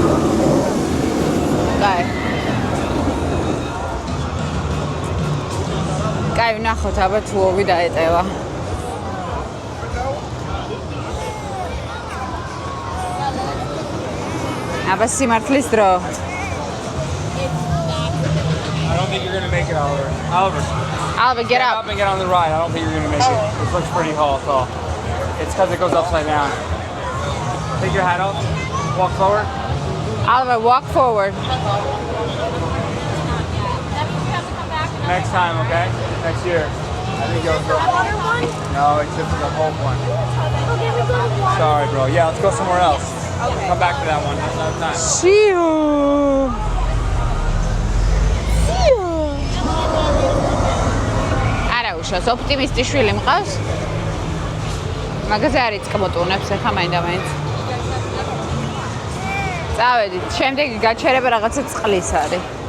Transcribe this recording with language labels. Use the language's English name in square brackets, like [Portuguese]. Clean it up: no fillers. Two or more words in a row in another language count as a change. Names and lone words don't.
[Georgian] კაი, ვნახოთ აბა თუ ოვი დაეტევა. აბა სიმართლის დრო. [English] I don't think you're gonna make it, Oliver. Oliver, get Stand up. up and get on the ride. I don't think you're gonna make it. This looks pretty tall. It's because it goes upside down. Take your hat off. Walk forward. Oliver, walk forward. Next time, okay? Next year. I think you'll go. Water one? No, it's just the whole one. Okay, we go to water. Sorry, bro. Yeah, let's go somewhere else. Okay. Come back to that one another time. [Georgian] შიო. არა უშავს, ოპტიმისტი შვილი მყავს. მაგაზე არ იწყმოტუნებს ახლა მაინდა-მაინც. წავედით, შემდეგი გაჩერება რაღაცა წყლის არის.